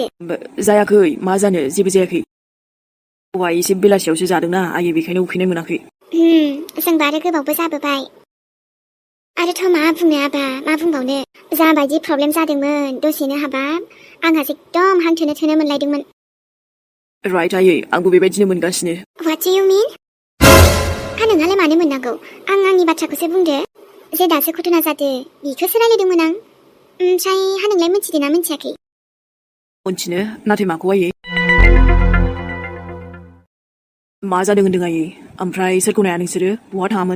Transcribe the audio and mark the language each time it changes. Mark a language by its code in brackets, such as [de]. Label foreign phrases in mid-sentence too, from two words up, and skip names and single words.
[brx] जायाखै मा जानो जेबो जायाखै दहाय एसे बेलासियावसो जादोंना आयै बेखायनो उखैनाय मोनाखै जोंबो आरो गोबावबो जाबोबाय आरोथ' मा बुंनो आबा मा बुंबावनो जाबायदि प्रब्लेम जादोंमोन दसेनो हाबाब आंहासो एकदम हां थोनो थोनो मोनलायदोंमोन राइट आयै आंबो बेबायदिनो मोनगासिनो [en] What do you mean? [brx] नोंहालाय मानो मोननांगौ आंनि बाथ्राखौसो बुंदो जे दासो घटना जादो बेखौसो रायलायदोंमोन आं ओमफ्राय नोंलाय मिथिदोंना मिथियाखै मोनथिनो नाथाय माखौ आयै मा जादों होनदों आयै ओमफ्राय सोरखौ नाया नोंसोरो बहा थाङामोन